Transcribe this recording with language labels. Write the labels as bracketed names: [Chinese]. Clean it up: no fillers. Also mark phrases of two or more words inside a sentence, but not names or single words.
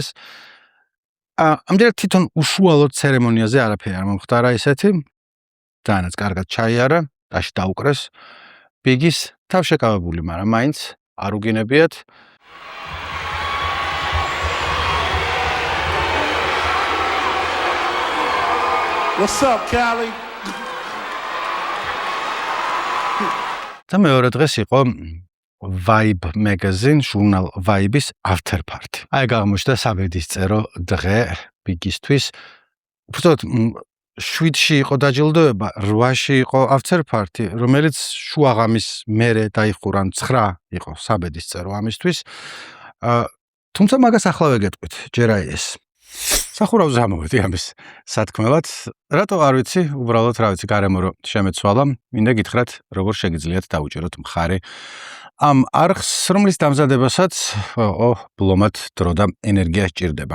[Georgian] ამჯერად თვითონ უშუალოდ ცერემონიაზე არაფერი არ მომხდარა ისეთი. Დაანაც კარგად ჩაიარა, დაში დაუკრეს. ბიგის თავშეკავებული, მაგრამ მაინც არ უგინებიათ. [English] What's up, Cali? [Georgian] და მეორე დღეს იყო Vibe magazine, ჟურნალ Vibe-ის [English] after party. [Georgian] აი აღმოჩნდა საბედისწერო დღე ბიგისთვის. უბრალოდ 7-ში იყო დაჯილდოება, 8-ში იყო [English] after party, [Georgian] რომელიც შუაღამის მერე დაიხურა 9 იყო საბედისწერო ამისთვის. თუმცა მაგას ახლა ვეგეტყვით, ჯერ აი ეს. სახურავზე ამოვედი ამის სათქმელად. რატო არ ვიცი, უბრალოდ რა ვიცი, გარემო რომ შემეცვალა, მინდა გითხრათ, როგორ შეგიძლიათ დაუჭეროთ მხარი ამ არხს, რომლის დამზადებასაც ბლომად დრო და ენერგია სჭირდება.